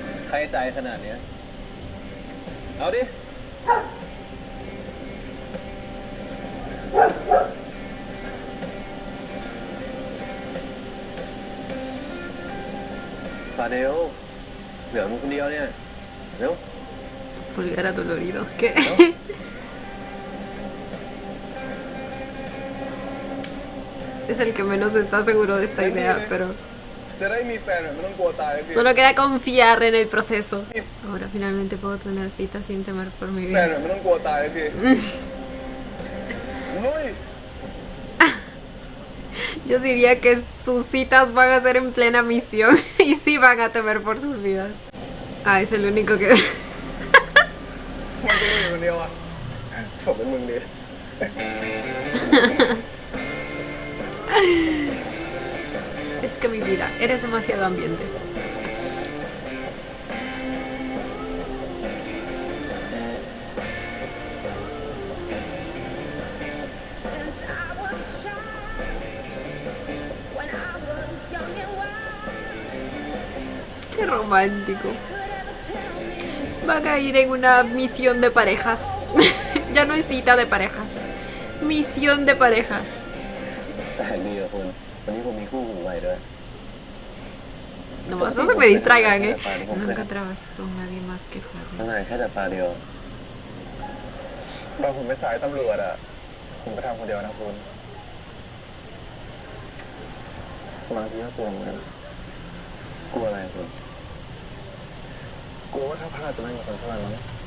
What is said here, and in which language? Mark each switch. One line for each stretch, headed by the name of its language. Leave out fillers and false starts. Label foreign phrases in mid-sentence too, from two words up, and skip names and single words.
Thai: ใครใจขนาดเนี้ยเอาดิ ฟาเดลเหลือมึงคนเดียวเนี่ยเร็ว
Spanish: Pulgar adolorido. ¿Qué? Es el que menos está seguro de esta idea, pero
Thai: จะได้มีแฟนแบบไม่ต้องกลัวตายเลยพี่
Spanish: solo queda confiar en el proceso. Ahora finalmente puedo tener citas sin temer por mi
Thai: แฟน
Spanish: vida.
Thai: แบบไม่ต้องกลัวตายเลยพี่นุ้ย
Spanish: Yo diría que sus citas van a ser en plena misión y sí van a temer por sus vidas. Ah, es el único que...
Thai: มันจะมีคนเดียวอ่ะศพเป็นมึงดิ
Spanish: Es que mi vida, eres demasiado ambiente.
English: Since I was a child, when I was young and wild,
Spanish: Qué romántico.
English: could ever tell me
Spanish: Van a ir en una misión de parejas. Ya no es cita de parejas. Misión de parejas.
Thai: แต่ดีอะคุณวันนี้ผมมีคู่หูใหม่ด้วย
Spanish: Nomás no se me distraigan, ¿eh? Nunca trabajé con nadie más que Fabio.
Thai: ข้างในแค่แต่ปลาเดียว ตอนผมไปสายตำรวจอ่ะผมก็ทำคนเดียวนะคุณ บางทีก็กลัวเหมือนกันกลัวอะไรคุณ กลัวว่าถ้าพลาดจะไม่มีคนช่วยมั้ง